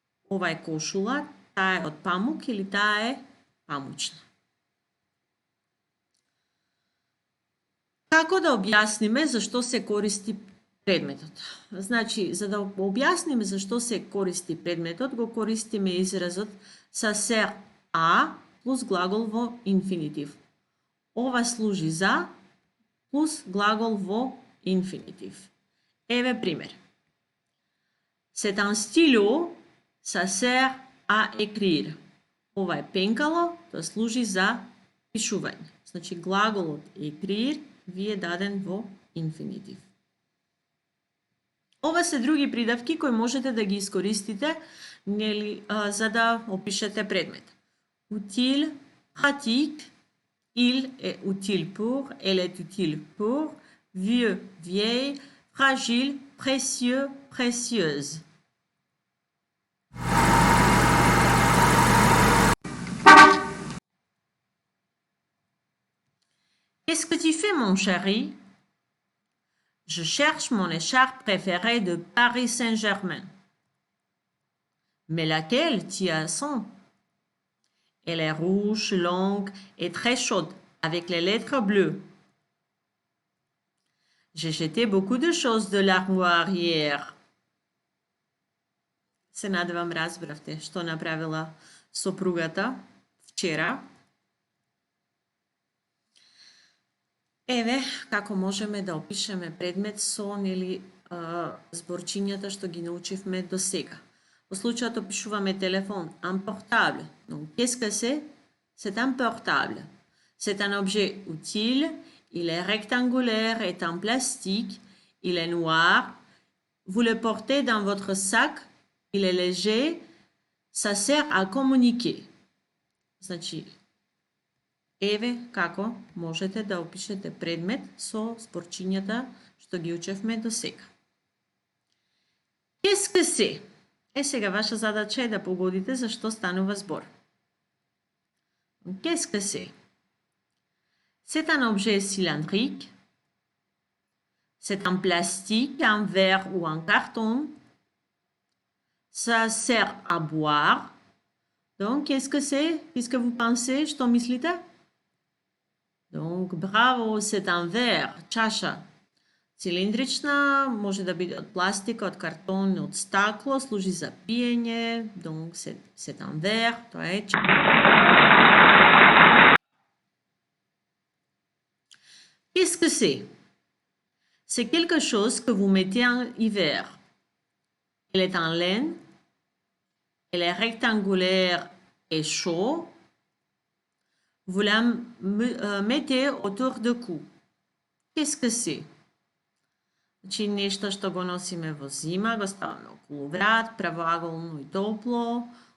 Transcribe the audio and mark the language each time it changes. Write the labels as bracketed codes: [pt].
[mk] Ова е кошула, таа е од памук или таа е памучна. Како да објасниме зашто се користи предметот? Значи, за да објасниме зашто се користи предметот, го користиме изразот [fr] ça sert à [mk] плюс глагол во инфинитив. Ова служи за плюс глагол во инфинитив. Еве пример. [fr] C'est un stylo, ça sert à écrire. [mk] Ова е пенкало, тоа служи за пишување. Значи, глаголот écrire ви е даден во инфинитив. Ова се други придавки кои можете да ги искористите за да опишете предмет. [fr] Utile, pratique, il est utile pour, elle est utile pour, vieux, vieille, fragile, précieux, précieuse. Qu'est-ce que tu fais, mon chéri? Je cherche mon écharpe préférée de Paris Saint-Germain. Mais laquelle, Tiasson? Elle est rouge, longue et très chaude, avec les lettres bleues. J'ai jeté beaucoup de choses de l'armoire hier. [mk] Се надевам разбравте што направила сопругата вчера. Еве како можеме да опишеме предмет со зборчињата што ги научивме до сега. Во случајот опишуваме телефон, [fr] un portable. Donc, qu'est-ce que c'est? C'est un portable. C'est un objet utile, il est rectangulaire, est en plastique, il est noir. Vous le portez dans votre sac, il est léger, ça sert à communiquer. [mk] Значи, еве како можете да опишете предмет со зборчињата што ги учевме до сега. [fr] Qu'est-ce que c'est? [mk] Сега ваша задача е да погодите за што станува збор. [fr] Qu'est-ce que c'est? C'est un objet cylindrique. C'est en plastique, en verre ou en carton. Ça sert à boire. Donc, qu'est-ce que c'est? Qu'est-ce que vous pensez? [mk] Што мислите? [fr] Donc, bravo, c'est un verre, [mk] чаша. Цилиндрична, може да биде од пластика, од картон, од стакло, служи за пиење, [fr] donc c'est un verre, [mk] тоа е чаша. [fr] Qu'est-ce que c'est? C'est quelque chose que vous mettez en hiver. Elle est en laine, elle est rectangulaire et chaud. Vous la mettez autour du cou. Qu'est-ce que c'est? [mk] Значи нешто што го носиме во зима, го ставаме околу врат, правоаголно и топло.